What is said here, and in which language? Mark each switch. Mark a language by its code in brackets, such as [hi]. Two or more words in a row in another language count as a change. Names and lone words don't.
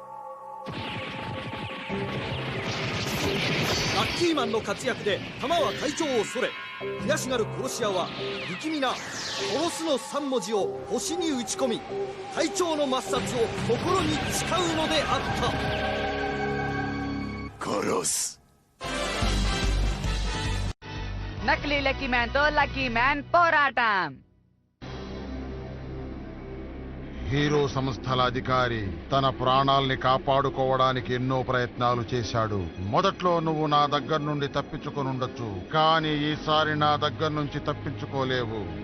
[ja] ラッキーマンの活躍で弾は会長をそれ、悔しがる殺し屋は不気味な殺すの3文字を星に打ち込み会長の抹殺を心に誓うのであった。殺す。 [te] నకిలీ లక్కీ మ్యాన్ తో లక్కీ మ్యాన్ పోరాటం. హీరో సంస్థల అధికారి తన ప్రాణాల్ని కాపాడుకోవడానికి ఎన్నో ప్రయత్నాలు చేశాడు. మొదట్లో నువ్వు నా దగ్గర నుండి తప్పించుకొనుండొచ్చు, కానీ ఈసారి నా దగ్గర నుంచి తప్పించుకోలేవు.